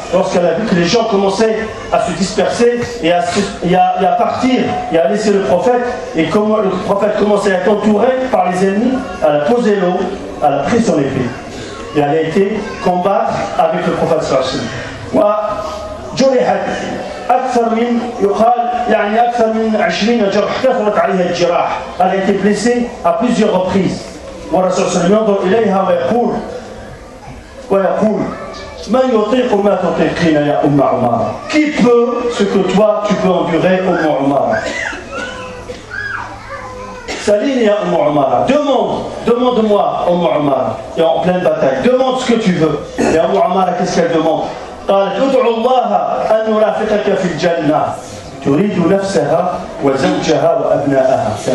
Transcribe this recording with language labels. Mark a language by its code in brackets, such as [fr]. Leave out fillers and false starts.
[fr] Lorsqu'elle a vu que les gens commençaient à se disperser et à partir et à laisser le prophète, et comme le prophète commençait à être entouré par les ennemis, elle a posé l'eau, elle a pris son épée et elle a été combattre avec le prophète [ar] صلى الله عليه وسلم. وجرحت أكثر من يقال يعني أكثر من 20 جرح كثرت عليها الجراح. [fr] Elle a été blessée à plusieurs reprises. [ar] والرسول صلى الله عليه وسلم ينظر إليها ويقول من يطيق ما تطيقين يا أم عمارة. [fr] Qui peut ce que toi tu peux endurer, Umm Umara? Saline ya Umara, demande-moi Umara, et en pleine bataille, demande ce que tu veux. Et Umara, qu'est-ce qu'elle demande? [ar] قالت ادعو الله أن نرافقك في الجنة تريد نفسها وزوجها وأبنائها.